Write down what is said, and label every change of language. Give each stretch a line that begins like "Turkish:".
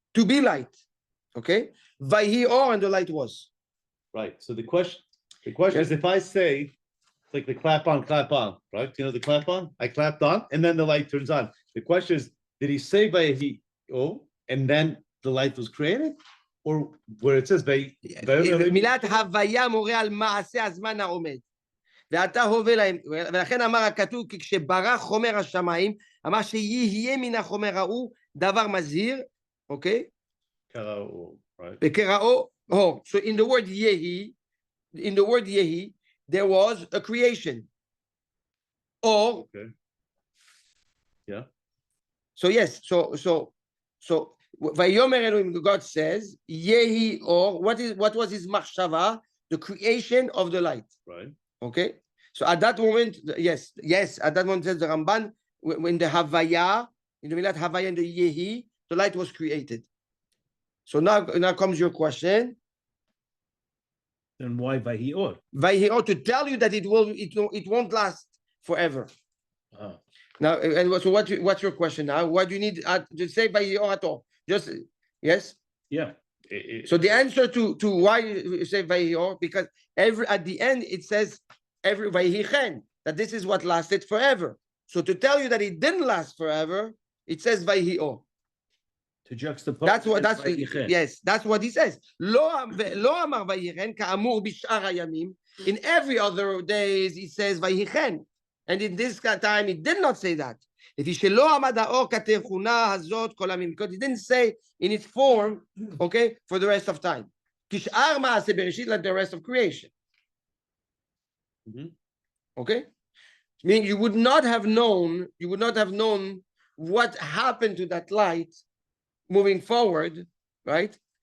English: To be light. Okay? Vayhi Or, and the light was. Right, so the question is if I say, like the clap on, right? You know the clap on? I clapped on and then the light turns on. The question is, did he say Vayehi O and then the light was created? Or where it says
Hebrew: מילת הוויה מורה על מעשה הזמן העומד. ואתה הווה להם, ולכן אמר הכתוב, כי כשברא חומר השמיים, אמר שיהיה מן החומר ההוא דבר מזהיר, אוקיי?
English: right?
Hebrew: וקראו אור.
English: So in the word Yehi, there was a creation. Or, Okay. Yeah. so yes, so Vayomer Elohim, God says, Yehi Or, what was his machshava? The creation of the light. Right. Okay, so at that moment, yes, at that moment says the Ramban, when the Havaya, in the Milat Havaya and the Yehi, the light was created. So now comes your question. Then why Vahi Or? Vahi Or, to tell you that it won't last forever. Uh-huh. Now, and so what's your question now? What do you need to say Vahi Or at all? Just yes. Yeah. So the answer to why you say Vahi Or, because at the end it says Vahi Chen, that this is what lasted forever. So to tell you that it didn't last forever, it says Vahi Or. To juxtapose. That's what he says.
Hebrew: לא אמר ויהי chen כאמור בשאר הימים.
English: In every other days he says ויהי chen. And in this time he did not say that.
Hebrew: לפי שלא עמד האור כתכונה הזאת כל הימים.
English: Because he didn't say in its form, okay, for the rest of time.
Hebrew: כשאר מעשה בראשית,
English: like the rest of creation. Okay? Meaning you would not have known what happened to that light moving forward, right?